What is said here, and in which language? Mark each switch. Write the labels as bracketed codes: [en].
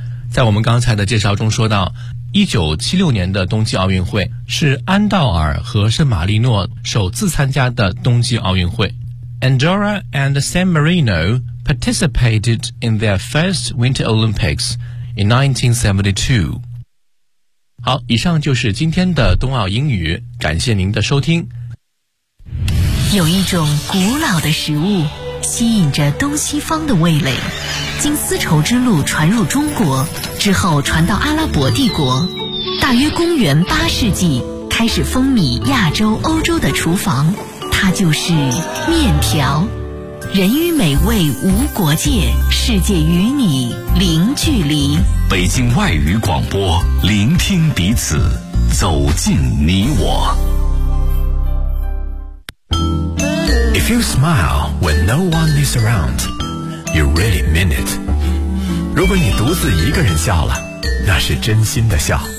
[zh] 在我们刚才的介绍中说到，1976年的冬季奥运会是安道尔和圣马力诺首次参加的冬季奥运会。 [en] Andorra and San Marino participated in their first Winter Olympics in 1972. [zh] 好，以上就是今天的冬奥英语，感谢您的收听。有一种古老的食物吸引着东西方的味蕾，经丝绸之路传入中国，之后传到阿拉伯帝国，大约公元八世纪开始风靡亚洲欧洲的厨房，它就是面条。人与美味无国界，世界与你零距离。北京外语广播，聆听彼此，走进你我。 [en] If you smile when no one is around, you really mean it. [zh] 如果你独自一个人笑了，那是真心的笑。